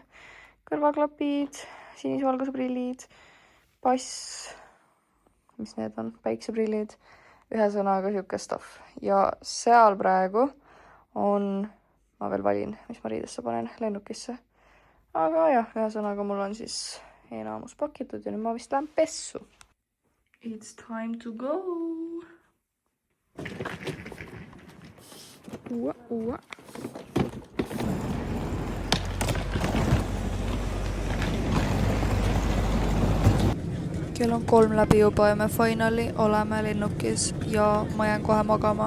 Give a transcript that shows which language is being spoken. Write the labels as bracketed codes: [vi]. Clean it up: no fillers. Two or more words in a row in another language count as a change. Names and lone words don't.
[et] Kõrvaklapid, sinisvalguse prillid, pass, mis need on, päikseprillid, ühe sõnaga siuke stuff. Ja seal praegu on, ma veel valin, mis ma riidesse panen, lennukisse. Aga jah, ühe sõnaga mul on siis enamus pakitud ja nüüd ma vist lähen pessu. [en] It's time to go. Uua. [et] Kell on 3 läbi juba ja me finally oleme lennukis ja ma jään kohe magama.